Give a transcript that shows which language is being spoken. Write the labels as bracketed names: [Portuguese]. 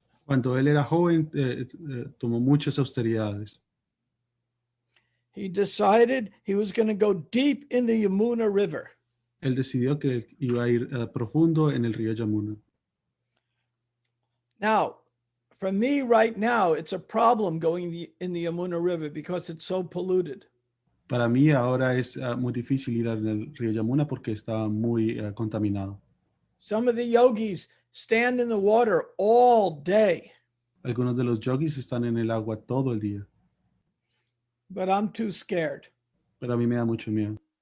[Spanish] Cuando él era joven, tomó muchas austeridades. [English] He decided he was going to go deep in the Yamuna River. [Spanish] Él decidió que iba a ir profundo en el río Yamuna. [English] Now, for me right now, it's a problem going in the Yamuna River because it's so polluted. [Spanish] Para mí ahora es muy difícil ir en el río Yamuna porque está muy contaminado. [English] Some of the yogis stand in the water all day, [Spanish] Algunos de los yogis están en el agua todo el día, [English] but I'm too scared. [Spanish] pero a mí me da mucho miedo.